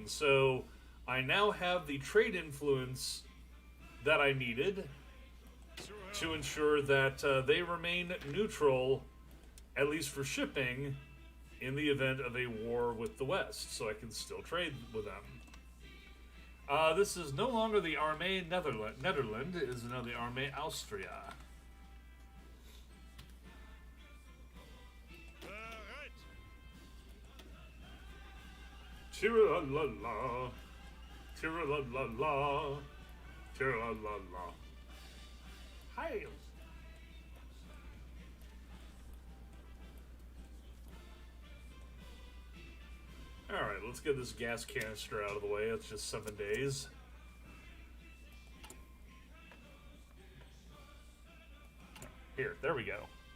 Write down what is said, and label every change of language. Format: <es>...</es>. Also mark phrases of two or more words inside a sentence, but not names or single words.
<en>So I now have the trade influence that I needed to ensure that they remain neutral, at least for shipping, in the event of a war with the West. So I can still trade with them. This is no longer the Armee Netherlands. It is now the Armee Austria. Tira-la-la-la, tira-la-la-la, tira-la-la-la. Hi. Alright, let's get this gas canister out of the way. It's just 7 days. Here, there we go.</en>